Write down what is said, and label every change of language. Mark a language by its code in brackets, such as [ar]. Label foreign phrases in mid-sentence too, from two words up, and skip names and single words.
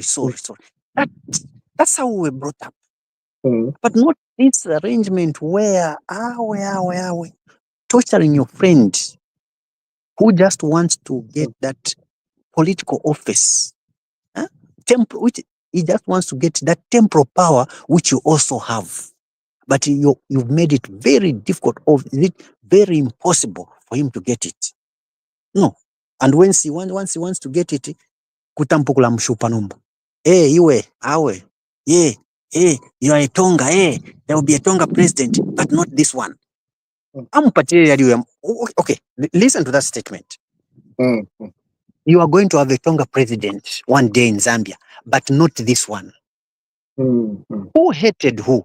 [en] That's how we were brought up. But not this arrangement where we torturing your friend who just wants to get that political office. Which he just wants to get that temporal power which you also have. But you've made it very difficult, or is it very impossible for him to get it? No. And once he wants to get it, [bem] kutampukula mshupa numba. Iwe, awe, [en] you are a Tonga, there will be a Tonga president, but not this one. Okay, listen to that statement. You are going to have a Tonga president one day in Zambia, but not this one. Who hated who?